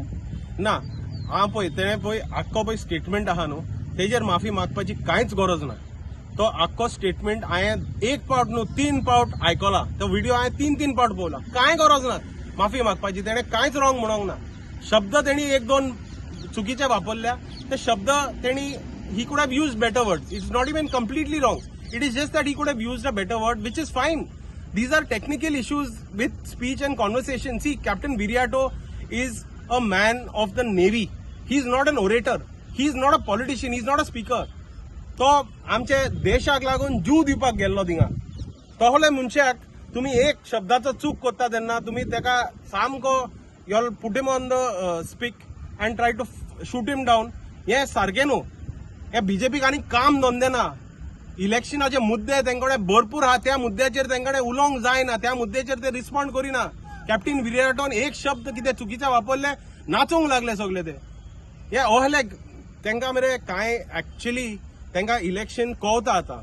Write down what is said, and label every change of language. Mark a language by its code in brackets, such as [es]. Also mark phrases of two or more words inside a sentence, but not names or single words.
[kok] ना, हांव पळय तेणें पळय आख्खो पळय स्टेटमेंट आहा न्हू, तेजेर माफी मागपाची कांयच गरज ना. तो आख्खो स्टेटमेंट हांवें एक पावट न्हू 3 पावट आयकला. तो व्हिडिओ हांवें 3 पावट पळयला. कांय गरज ना माफी मागपाची. तेणें कांयच रॉंग म्हणूंक ना. शब्द तेणी 1-2 चुकीचे वापरल्या. ते शब्द तेणी [en] he could have used better words. It's not even completely wrong. It is just that he could have used a better word which is fine. These are technical issues with speech and conversation. See, Captain Viriato is a man of the Navy. He is not an orator. He is not a politician. He is not a speaker. [kok] तो आमचे देशाक लागून जीव दिवपाक गेल्लो थिंगा. तोहले मनशाक तुम्ही एक शब्दाचो चूक करता तेन्ना तुम्ही तेका सामको [en] you'll put him on the speak and try to shoot him down. [kok] हे सारखे न्हू. हे बीजेपीक आनी काम धंदे ना. इलेक्शनाचे मुद्दे तेंकडे भरपूर आहा. त्या मुद्द्याचेर तेंकडे उलोवंक जायना. त्या मुद्द्याचेर ते रिस्पॉन्ड करिना. कॅप्टन विरियाटोन एक शब्द कितें चुकीचे वापरले, नाचोंक लागले सगळे ते. हे ओहले तेंका मरे कांय एक्चुअली तेंका इलेक्शन कळता आतां.